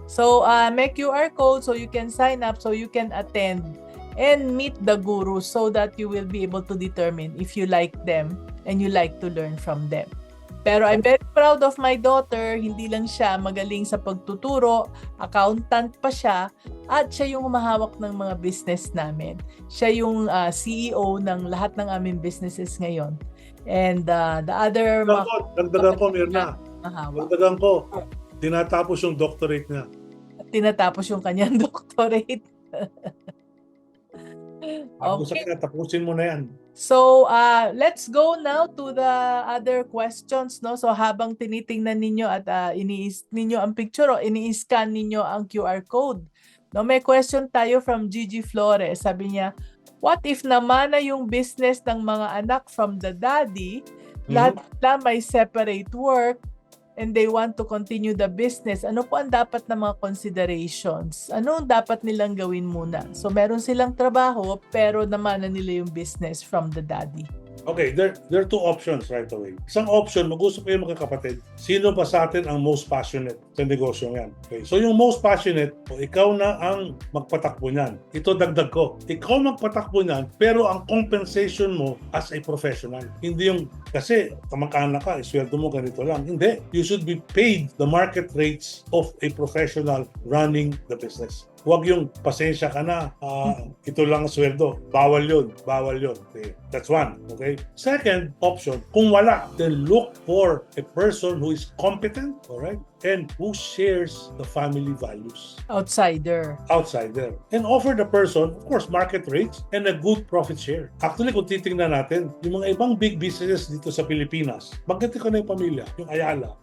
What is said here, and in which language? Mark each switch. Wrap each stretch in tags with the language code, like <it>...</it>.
<en>So, may QR code so you can sign up, so you can attend and meet the guru so that you will be able to determine if you like them and you like to learn from them. Pero I'm very proud of my daughter.</en> <tl>Hindi lang siya magaling sa pagtuturo, accountant pa siya, at siya yung humahawak ng mga business namin. Siya yung CEO ng lahat ng aming businesses ngayon.</tl> <en>And the other...</en> <tl>Dagdagan ko, Mirna. Dagdagan ko. Tinatapos yung doctorate niya. Tinatapos yung kanyang doctorate. Okay. Tapusin mo na yan.</tl> <en>So, let's go now to the other questions, no?</en> <tl>So, habang tinitingnan ninyo at iniis ninyo ang picture o ini-scan ninyo ang QR code. No, may question tayo from Gigi Flores. Sabi niya, what if naman na yung business ng mga anak from the daddy, lahat na may separate work,</tl> <en>and they want to continue the business,</en> <tl>ano po ang dapat na mga considerations? Ano ang dapat nilang gawin muna? So, meron silang trabaho, pero naman na nila yung business from the daddy.</tl> <en>Okay, there are two options right away.</en> <tl>Isang option, mag-usap kayo mga kapatid, sino ba sa atin ang most passionate sa negosyo yan? Okay, so yung most passionate, ikaw na ang magpatakbo niyan. Ito dagdag ko. Ikaw magpatakbo niyan, pero ang compensation mo</tl> <en>as a professional.</en> <tl>Hindi yung, kasi kamag-anak ka, isweldo mo ganito lang. Hindi.</tl> <en>You should be paid the market rates of a professional running the business.</en> <tl>Huwag yung pasensya ka na, ito lang ang sweldo. Bawal yun. Okay.</tl> <en>That's one.</en> <tl>Okay?</tl> <en>Second option,</en> <tl>kung wala,</tl> <en>then look for a person who is competent, alright, and who shares the family values. Outsider. And offer the person, of course, market rates and a good profit share.</en> <tl>Actually, kung titingnan natin, yung mga ibang big businesses dito sa Pilipinas, magkati ko na yung pamilya, yung Ayala.</tl>